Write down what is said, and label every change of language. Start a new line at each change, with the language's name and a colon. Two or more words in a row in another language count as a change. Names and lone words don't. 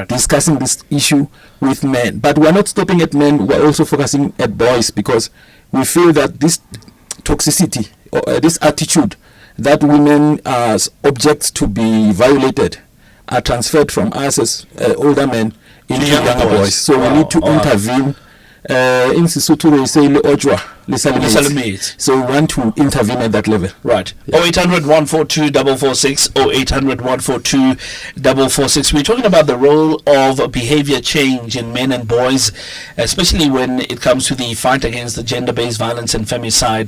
English: discussing this issue with men. But we are not stopping at men, we are also focusing at boys, because we feel that this toxicity or this attitude that women as objects to be violated are transferred from us as older men into younger boys. So we need to intervene. In Sesotho they say
Southern Sotho: le ojwa le salimate.
English: So we want to intervene at that level. Right. 0800 142 446 0800 142 446. We're talking about the role of behavior change in men and boys, especially when it comes to the fight against the gender-based violence and femicide.